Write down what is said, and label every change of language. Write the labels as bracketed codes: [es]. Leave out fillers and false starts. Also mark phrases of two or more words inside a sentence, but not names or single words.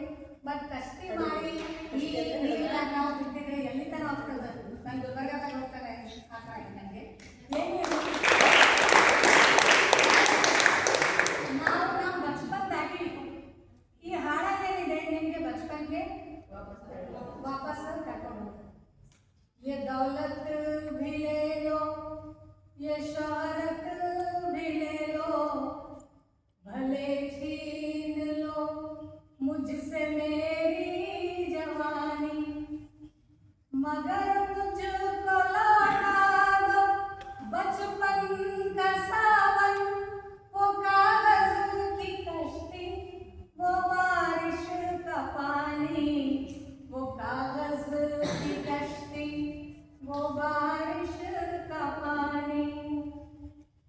[kn] ಬಟ್ ಕಷ್ಟಿ ಮಾಡಿ ಈ ನೀರಾಗ ನಾವು ಬಿಟ್ಟಿದ್ರೆ ಎಲ್ಲಿ ತನ ಹೋಗ್ತದೆ. ನಾನು ಗುಲ್ಬರ್ಗಾದಾಗ ಹೋಗ್ತಾರೆ ಆ ಥರ ಆಯ್ತು ನನಗೆ. ನಾವು ನಮ್ಮ ಬಚ್ಪನ್ದಾಗಿವಿ. ಈ ಹಾಡೇನಿದೆ ನಿಮಗೆ ಬಚ್ಪನ್ಗೆ ವಾಪಸ್ ಕರ್ಕೊಂಡು ಹೋಗ್ತಾರೆ. [hi] ये दौलत भी ले लो, ये शोहरत भी ले लो, भले छीन लो मुझसे मेरी जवानी, मगर मुझको लौटा दो बचपन का सावन, वो कागज की कश्ती, वो बारिश का पानी, वो कागज की कश्ती, वो बारिश का पानी.